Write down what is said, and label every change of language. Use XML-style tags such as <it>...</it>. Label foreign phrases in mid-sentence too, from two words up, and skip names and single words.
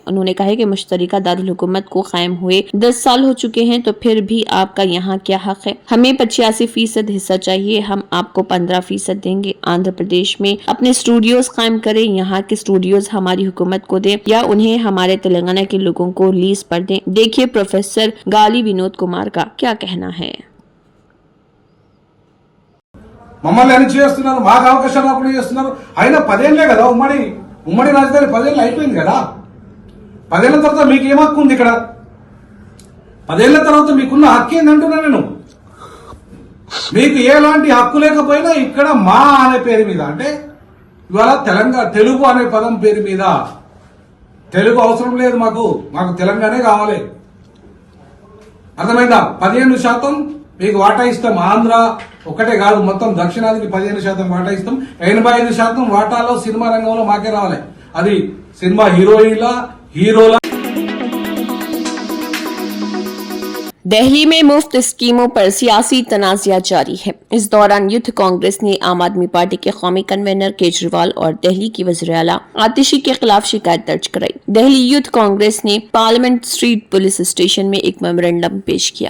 <ur>انہوں نے کہا کہ مشترکہ دارالحکومت کو قائم ہوئے 10 سال ہو چکے ہیں تو پھر بھی آپ کا یہاں کیا حق ہے؟ ہمیں 85% حصہ چاہیے، ہم آپ کو 15% دیں گے۔ آندھرا پردیش میں اپنے اسٹوڈیوز قائم کریں، یہاں کے اسٹوڈیوز ہماری حکومت کو دیں یا انہیں ہمارے تلنگانہ کے لوگوں کو لیز پر دیں۔ دیکھیے پروفیسر گالی ونود کمار کا کیا کہنا ہے۔</ur> <te>మమ్మల్ని అని చేస్తున్నారు, మాకు అవకాశాలు రాకుండా చేస్తున్నారు। అయినా 10 ఏళ్లే కదా ఉమ్మడి రాజధాని 10 ఏళ్ళు అయిపోయింది కదా। 10 ఏళ్ల తర్వాత మీకు ఏం హక్కు ఉంది ఇక్కడ? 10 ఏళ్ల తర్వాత మీకున్న హక్కు ఏంటంటున్నా నేను। మీకు ఎలాంటి హక్కు లేకపోయినా ఇక్కడ మా అనే పేరు మీద, అంటే ఇవాళ తెలుగు అనే పదం పేరు మీద, తెలుగు అవసరం లేదు మాకు తెలంగాణే కావాలి, అర్థమైందా? 15% మీకు వాటా ఇస్తాం। ఆంధ్ర ఒకటే కాదు, మొత్తం దక్షిణాదికి 15% వాటా ఇస్తాం। 85% వాటాలో సినిమా రంగంలో మాకే రావాలి। అది సినిమా హీరోల</te> <ur>دہلی میں مفت اسکیموں پر سیاسی تنازعہ جاری ہے۔ اس دوران یوتھ کانگریس نے عام آدمی پارٹی کے قومی کنوینر کیجریوال اور دہلی کی وزیر اعلیٰ آتشی کے خلاف شکایت درج کرائی۔ دہلی یوتھ کانگریس نے پارلیمنٹ اسٹریٹ پولیس اسٹیشن میں ایک میمورنڈم پیش کیا۔</ur>